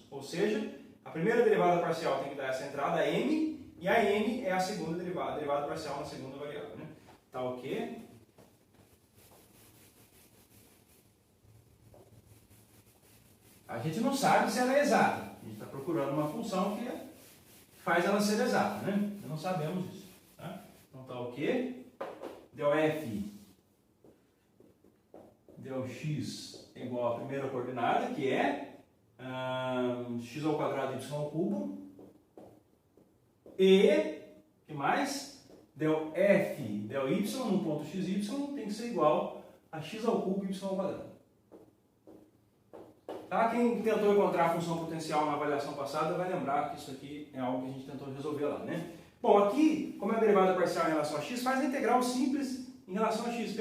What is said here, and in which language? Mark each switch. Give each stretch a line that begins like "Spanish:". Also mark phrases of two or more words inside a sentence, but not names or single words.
Portuguese: Ou seja, a primeira derivada parcial tem que dar essa entrada m, e a m é a segunda derivada, a derivada parcial na segunda variável, né? Tá o quê? A gente não sabe se ela é exata. A gente está procurando uma função que faz ela ser exata, né? Não sabemos isso. Tá? Então tá o quê? Del f del x é igual à primeira coordenada, que é x ao quadrado y ao cubo. E, que mais? Del f del y no ponto xy tem que ser igual a x ao cubo y ao quadrado. Tá? Quem tentou encontrar a função potencial na avaliação passada vai lembrar que isso aqui é algo que a gente tentou resolver lá, né? Bom, aqui, como é a derivada parcial em relação a x, faz a integral simples em relação a x.